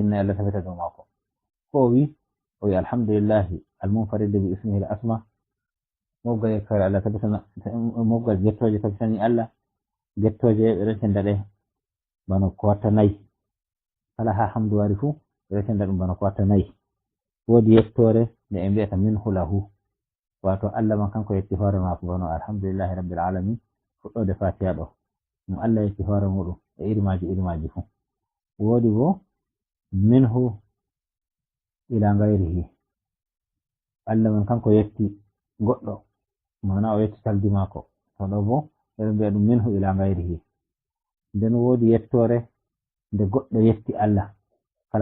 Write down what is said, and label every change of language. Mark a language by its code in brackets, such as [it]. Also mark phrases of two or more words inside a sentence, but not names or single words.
[ff] inna Allah tafita dow mako ko wi o wi [ar] الحمد لله المنفرد باسمه الأسماء [ff] moggal yekkare Allah tabitana moggal gettoje tabitani Allah gettoje ɓe recenda ɗe bano ko watta nayi kala ha hamdu wari fu ɓe recenda ɗum bano ko watta nayi wodi yettore nde en mbiyata [ar] منه له [ff] wato Allah man kanko yetti hoore mako bano [ar] الحمد لله رب العالمين [ff] fuɗɗode fatiha ɗo ɗum Allah yetti hoore muɗum e irimaji fu wodi bo minhu [ar] إلى غيره [ff] Allah man kanko yetti goɗɗo mana o yetti taldi mako to ɗo bo ɓeɗo mbiya ɗum [ar] منه إلى غيره [ff] nden wodi yettore nde goɗɗo yetti Allah kala